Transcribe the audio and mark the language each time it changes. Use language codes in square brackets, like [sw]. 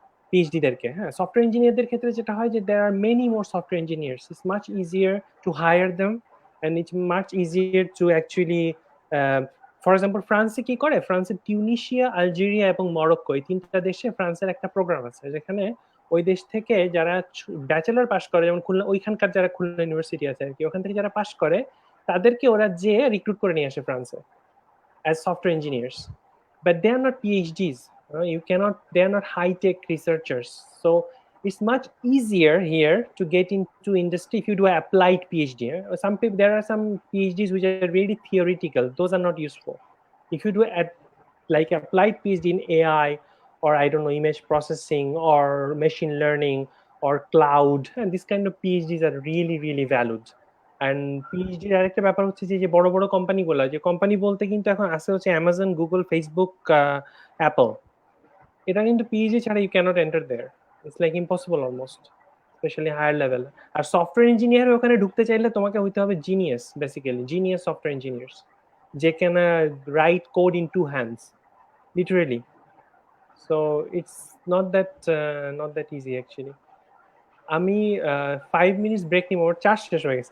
[bn] PhD দেরকে, হ্যাঁ, software ইঞ্জিনিয়ারদের ক্ষেত্রে যেটা হয় যে [en] there are many more software engineers, it's much easier to hire them, and it's much easier to actually for example [bn] ফ্রান্সে কি করে, ফ্রান্সে টিউনিশিয়া, আলজেরিয়া এবং মরক্কো, এই 3টা দেশে ফ্রান্সের একটা প্রোগ্রাম আছে যেখানে ওই দেশ থেকে যারা ব্যাচেলর পাস করে, যেমন খুলনা, ওইখানকার যারা খুলনা ইউনিভার্সিটি আছে আর কি, ওখান থেকে যারা পাস করে তাদেরকে ওরা যে রিক্রুট করে নিয়ে আসে ফ্রান্সে [en] as software engineers, but they are not PhDs. They are not high-tech researchers. So it's much easier here to get into industry if you do an applied PhD. Some people, there are some PhDs which are really theoretical. Those are not useful. If you do like applied PhD in AI, or I don't know, image processing or machine learning or cloud, and this kind of PhDs are really, really valued. [bn] And পিএইচডির আরেকটা ব্যাপার হচ্ছে যে বড় বড় কোম্পানিগুলো, যে company বলতে কিন্তু এখন আছে হচ্ছে অ্যামাজন, গুগল, ফেসবুক, অ্যাপল, এটা কিন্তু পিএইচডি ছাড়া [en] You cannot enter there, it's like impossible almost, specially higher level. [bn] আর software engineer ওখানে ঢুকতে চাইলে তোমাকে হইতে হবে genius, basically genius software engineers, যে [en] can write code in 2 hands [bn] literally. [en] So it's not that easy actually. [bn] আমি 5 minutes break নিব, ওর charge শেষ হয়ে গেছে।